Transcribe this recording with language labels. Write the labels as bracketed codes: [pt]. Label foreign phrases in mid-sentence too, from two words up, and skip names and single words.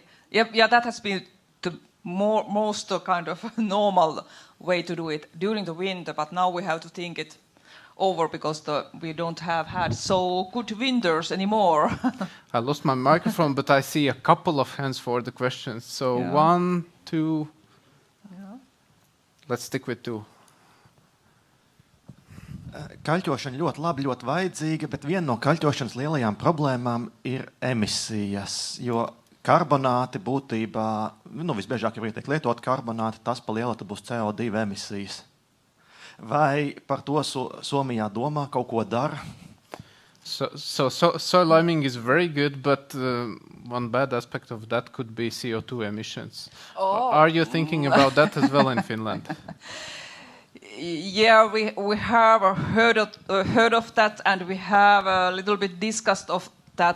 [en] Yeah, that has been the most kind of normal way to do it during the winter, but now we have to think it over because we don't have had so good winters anymore. I lost my microphone, but I see a couple of hands for the questions. So 1, 2. Let's stick with 2. [lv] Kaļķošana ļoti labi, ļoti vajadzīga, bet viena no kaļķošanas lielajām problēmām ir emisijas, jo karbonāti būtībā, visbiežāk jau tiek lietot karbonāti, tas pa lielu būs CO2 emisijas. Vai par to Somijā domā, kaut ko dara? [en] Soil liming is very good, but one bad aspect of that could be CO2 emissions. Are you thinking about that as well in Finland? Yeah, we have heard of that, and we have a little bit discussed of that.